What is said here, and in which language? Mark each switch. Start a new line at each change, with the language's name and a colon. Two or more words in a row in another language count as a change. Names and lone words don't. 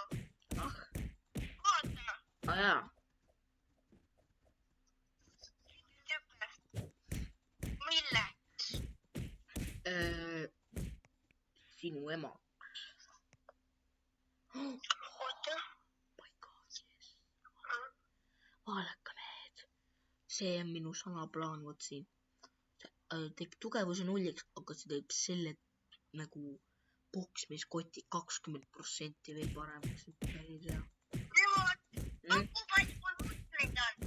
Estonian: Ah, Vaata. jaa. Milleks? Sinu ema. Oota.
English: My god, yes.
Estonian: Vaadake need. See on minu salaplaan, võt siin. Teeb tugevuse nulliks, aga see teeb selle nagu poksmiskoti 20% veel paremaks. Päris hea. Paku palju mul mutleid on.